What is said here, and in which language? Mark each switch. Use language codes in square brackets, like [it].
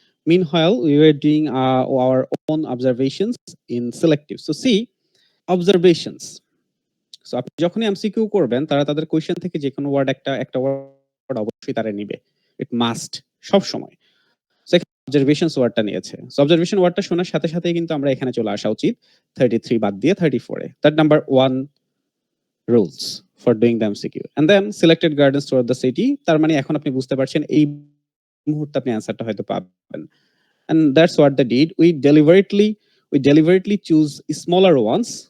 [en] Meanwhile we were doing our own observations in selective. So see, observations. [bn] So আপনি যখনই MCQ করবেন, তারা তাদের কোশ্চেন থেকে যে কোনো ওয়ার্ড একটা ওয়ার্ড অবশ্যই তারা নিবে, [en] it must, [bn] সব সময়। সো এখানে অবজারভেশনস ওয়ার্ডটা নিয়েছে। সো অবজারভেশন ওয়ার্ডটা শোনার সাথে সাথেই কিন্তু আমরা এখানে চলে আসা উচিত 33 বাদ দিয়ে 34 এ। [en] That number 1 rules for doing the MCQ. And then selected gardens throughout the city. [bn] তার মানে এখন আপনি বুঝতে পারছেন এই মুহূর্তে আপনি অ্যান্সারটা হয়তো পাবেন। [en] And that's what they did. We deliberately choose smaller ones.